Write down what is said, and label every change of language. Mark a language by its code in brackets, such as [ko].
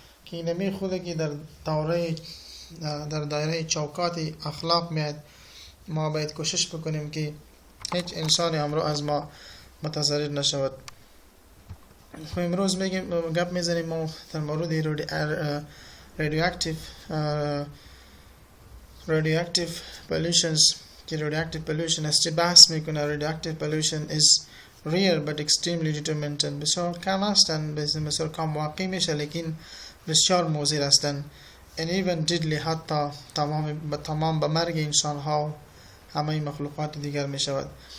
[fa] که اینمی خوده که در دایره چوکات اخلاق میاد ما باید کوشش بکنیم که هیچ انسانی امروز از ما متضرر نشود. خب امروز میگیم گپ میزنیم ما در مورد radioactive pollutions که radioactive pollution است بحث میکنه. [en] radioactive pollution is rare but extremely detrimental. [fa] بسیار کم هستن، بسیار کم واقع میشه لیکن بسیار مضر هستن. and even deadly حتی تمام به مرگ انسان ها همه مخلوقات دیگر می شود.